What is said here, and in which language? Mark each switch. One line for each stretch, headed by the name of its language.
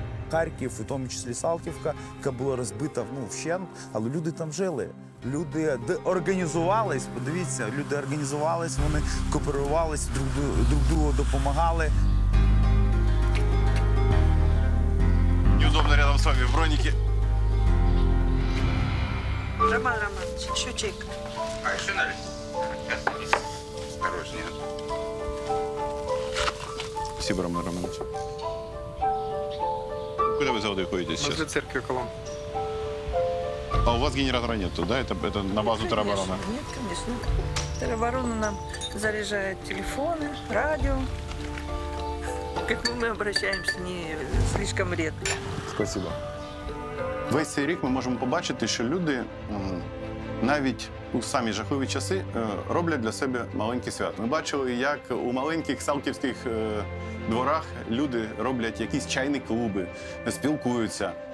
Ukrainian: Харків, в тому числі Салтівка, яка була розбита вщент, але люди там жили. Люди організувались, подивіться, люди організувались, вони кооперувались, друг другу допомагали.
Russian: Неудобно рядом с вами в бронике. Роман Романович, счетчик. А еще налить? Осторожнее. Спасибо, Роман Романович. Куда вы за водой ходите сейчас? Возле церкви Коломн. А у вас генератора нету, да? Это на базу теробороны? Нет, конечно. Тероборона нам заряжает телефоны, радио. К этому мы обращаемся не слишком редко. Спасибо.
Ukrainian: Весь цей рік ми можемо побачити, що люди навіть у самі жахливі часи роблять для себе маленькі свята. Ми бачили, як у маленьких салтівських дворах люди роблять якісь чайні клуби, спілкуються.